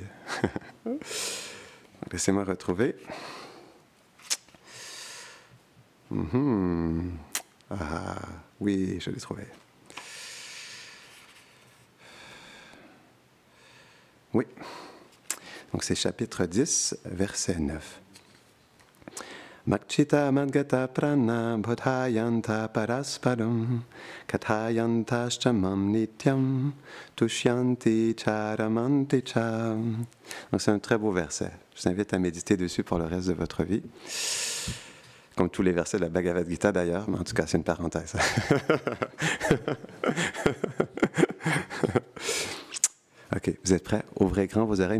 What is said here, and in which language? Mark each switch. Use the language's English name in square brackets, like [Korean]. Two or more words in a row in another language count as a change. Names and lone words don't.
[French] Laissez-moi retrouver. Ah, oui, je l'ai trouvé. Oui. Donc, c'est chapitre 10, verset 9. [Sanskrit] मच्चित्ता मद्गत प्राणा बोधयन्त परस्परम् कथयन्तस्तमम् नित्यम् तुष्यन्ति चरमन्ति चम्. [French] Donc c'est un très beau verset. Je vous invite à méditer dessus pour le reste de votre vie. Comme tous les versets de la Bhagavad Gita d'ailleurs, mais en tout cas c'est une parenthèse. Ok, vous êtes prêts? Ouvrez grand vos oreilles.